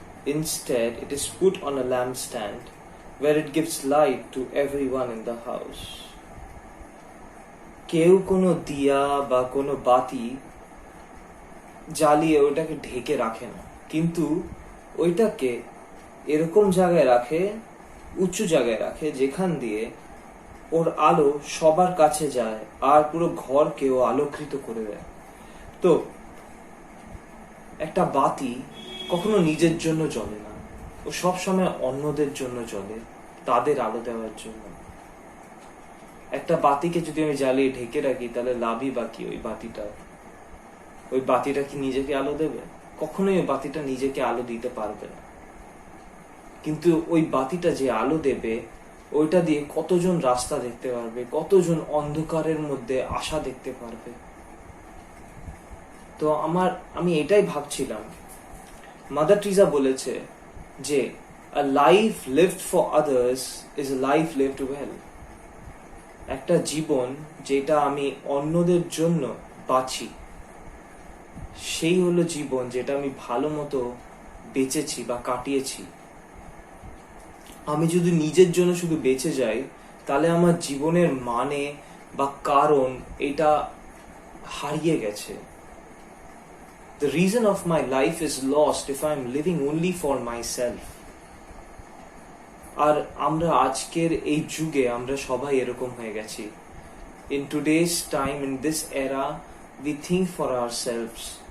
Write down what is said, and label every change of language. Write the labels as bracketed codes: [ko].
[en] Instead, it is put on a lampstand, where it gives light to everyone in the house. [bn] কেউ কোনো দিয়া বা কোনো বাতি জ্বালিয়ে ওইটাকে ঢেকে রাখে না, কিন্তু ওইটাকে এরকম জায়গায় রাখে, উঁচু জায়গায় রাখে, যেখান দিয়ে ওর আলো সবার কাছে যায় আর পুরো ঘরকেও আলোকৃত করে দেয়। তো একটা বাতি কখনো নিজের জন্য জ্বলে না, ও সব সময় অন্যদের জন্য জ্বলে, তাদের আলো দেওয়ার জন্য। একটা বাতিকে যদি আমি জ্বালিয়ে ঢেকে রাখি, তাহলে লাভই বাকি ওই বাতিটা কি নিজেকে আলো দেবে? কখনোই ওই বাতিটা নিজেকে আলো দিতে পারবে না। কিন্তু ওই বাতিটা যে আলো দেবে, ওইটা দিয়ে কতজন রাস্তা দেখতে পারবে, কতজন অন্ধকারের মধ্যে আশা দেখতে পারবে। তো আমি এটাই ভাবছিলাম, মাদার টেরেসা বলেছে যে [en] a life lived for others is a life lived well. [bn] একটা জীবন যেটা আমি অন্যদের জন্য বাঁচি, সেই হলো জীবন যেটা আমি ভালো মতো বেঁচেছি বা কাটিয়েছি। আমি যদি নিজের জন্য শুধু বেঁচে যাই, তাহলে আমার জীবনের মানে বা কারণ এটা হারিয়ে গেছে। [en] The reason of my life is lost if I am living only for myself. [bn] আর আমরা আজকের এই যুগে আমরা সবাই এরকম হয়ে গেছি। [en] In today's time, in this era, we think for ourselves.